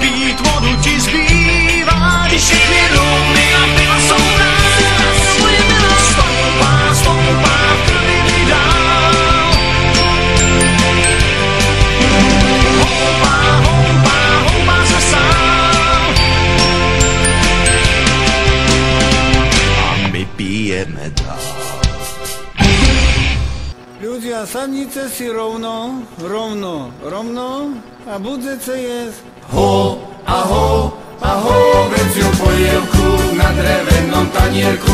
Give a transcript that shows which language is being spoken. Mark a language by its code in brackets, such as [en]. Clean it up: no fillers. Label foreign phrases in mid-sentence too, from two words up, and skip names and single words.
[cs] Pít vodu ti zbývá, když všechny rumy a piva jsou nás. Moje milá. Stoupá, stoupá, v krvi mi dál. Houpá, houpá, houpá se sám. A my pijeme dál. [sk] Ľudia, sadnite si rovno, rovno, rovno a budete jesť. Ho, aho, aho, vedziu polievku na drevenom tanierku.